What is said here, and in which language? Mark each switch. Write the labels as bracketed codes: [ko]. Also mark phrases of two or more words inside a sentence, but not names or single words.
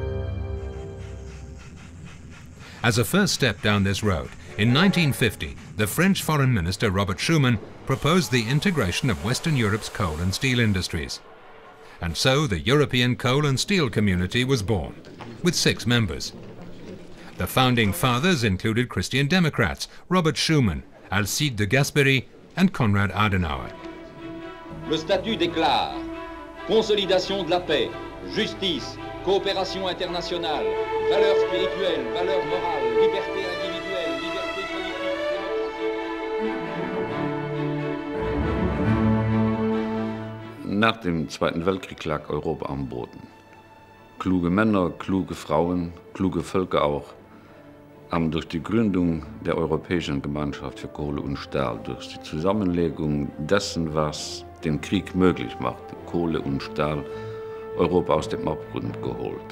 [en] As a first step down this road, in 1950, the French Foreign Minister Robert Schuman proposed the integration of Western Europe's coal and steel industries. And so the European Coal and Steel Community was born, with 6 members. The founding fathers included Christian Democrats, Robert Schuman, Alcide de Gasperi, and Konrad Adenauer. [fr] Le statut déclare consolidation de la paix, justice, coopération internationale, valeurs spirituelles, valeurs morales, liberté individuelle, liberté politique, démocratie. [de] Nach dem Zweiten Weltkrieg lag Europa am Boden. Kluge Männer, kluge Frauen, kluge Völker auch, haben durch die Gründung der Europäischen Gemeinschaft für Kohle und Stahl, durch die Zusammenlegung dessen, was den Krieg möglich machte, Kohle und Stahl, Europa aus dem Abgrund geholt.